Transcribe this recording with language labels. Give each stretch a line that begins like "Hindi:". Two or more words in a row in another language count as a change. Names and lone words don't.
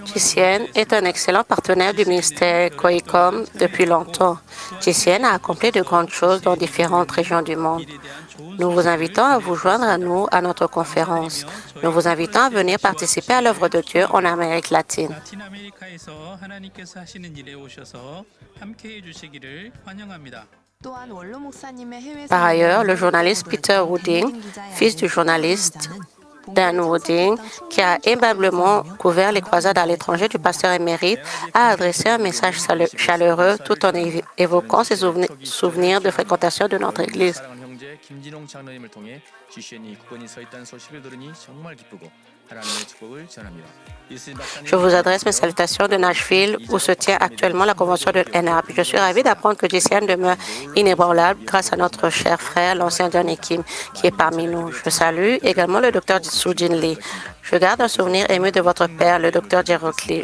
French: GCN est un excellent partenaire du ministère COICOM depuis longtemps. GCN a accompli de grandes choses dans différentes régions du monde. Nous vous invitons à vous joindre à nous à notre conférence. Nous vous invitons à venir participer à l'œuvre de Dieu en Amérique latine.
Korean: 라틴 아메리카에서 하나님께서 하시는 일에 오셔서 함께해 주시기를 환영합니다. 또한 원로 목사님의 해외
French: Par ailleurs, le journaliste Peter Wooding, fils du journaliste Dan Wooding, qui a aimablement couvert les croisades à l'étranger du pasteur émérite, a adressé un message chaleureux tout en évoquant ses souvenirs de fréquentation de notre Église.
Korean: 사랑하는 형제 김진홍 장로님을 통해 GCN이 굳건히 서 있다는 소식을 들으니 정말 기쁘고 하나님의 축복을 전합니다.
French: Je vous adresse mes salutations de Nashville, où se tient actuellement la convention de NRB. Je suis ravi d'apprendre que GCN demeure inébranlable grâce à notre cher frère, l'ancien Johnny Kim, qui est parmi nous. Je salue également le docteur Sujin Lee. Je garde un souvenir ému de votre père, le Dr Gerocli.